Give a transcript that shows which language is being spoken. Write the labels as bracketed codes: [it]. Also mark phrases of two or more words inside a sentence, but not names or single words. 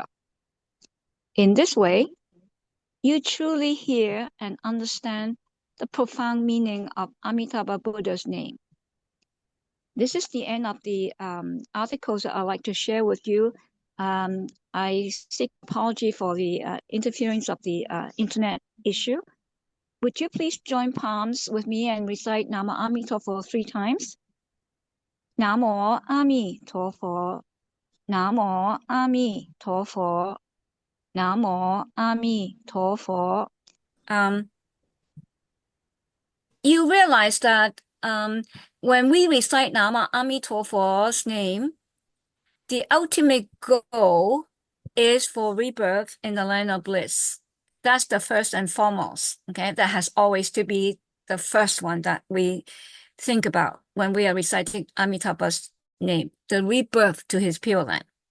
[en] In this way, you truly hear and understand the profound meaning of Amitabha Buddha's name. This is the end of the articles that I'd like to share with you. I seek apology for the interference of the internet issue. Would you please join palms with me and recite [zh] Namo Amituofo [en] 3 times? [zh] Namo Amituofo. Namo Amituofo. Namo Amituofo. [en] You realize that when we recite [zh] Nama Amituofo's [en] name, the ultimate goal is for rebirth in the land of bliss. That's the first and foremost, okay? That has always to be the first one that we think about when we are reciting Amitabha's name, the rebirth to his Pure Land.